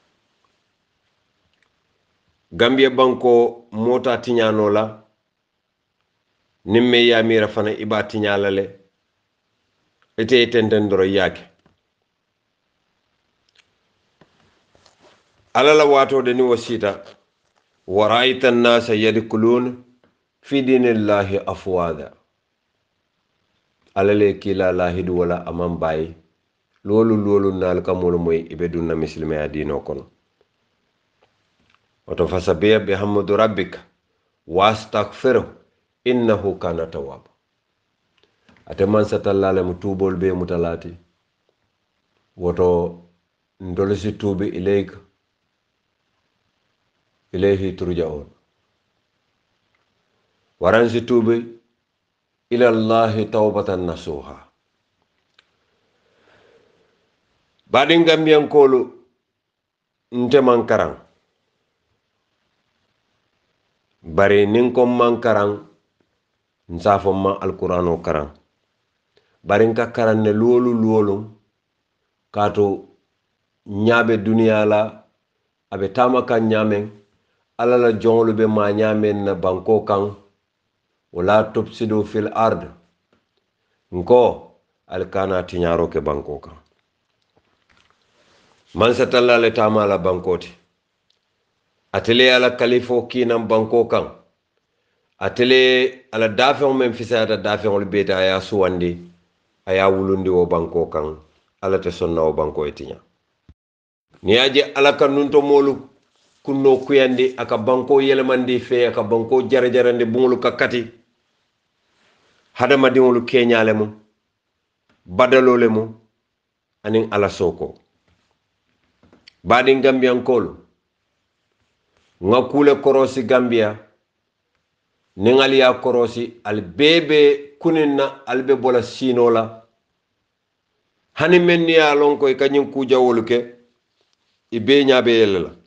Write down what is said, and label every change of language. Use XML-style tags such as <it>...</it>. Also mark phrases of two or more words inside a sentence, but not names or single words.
<man>gambia banko mota tiñano la nimme yamira fana iba tiñalale ete tendendoro yake alala wato de ni wasita</man> <ar>ورأيت الناس يدخلون في دين الله أفواجا</ar> <man>alale kila lahidu wala amam bayi lolu nal kamul moy ibe dunna muslima ya dino kono woto</man> <ar>فسبح بحمد ربك واستغفره إنه كان توابا</ar> <man>ate man satallale mu tuubol be mutalati woto ndolisi tuubi</man> <ar>إليه ترجعون</ar> <man>waransi tuubi</man> <ar>إلى الله توبة نصوحا</ar> <man>baɗin gambiyankolu nte mankaran bari nin ko mankaran nsafo ma alqur'ano karan bari nka karan ne luwolu kato ñaabe duniya la abe tama kan ñaamen ala la joŋolu be ma ñaamen na banko kan</man> <ar>ولا تفسدوا في الأرض</ar> <man>nko alkana tiñaro ke banko kan man satalla le tama la bankoti atele ala kalifo kinan banko kan atele ala dafeŋo men fisayata dafeŋolu beta aya suwandi aya wulundi wo banko kan ala te sonna wo banko e tiña ni yaje ala ka nunto molu kunno kuyandi aka banko yelemandi fe aka banko jarajarandi buŋolu ka kati hadamadiŋolu keñale mu badalole mu aniŋ ala soko baɗin gambiyankolu ŋa kule korosi gambia niŋ ali ye korosi ali bebe kunin na ali be bola sino la hani meŋ ni ye a loŋ ko i ka ñiŋ kujawolu ke i bee ñaa be yele la</man>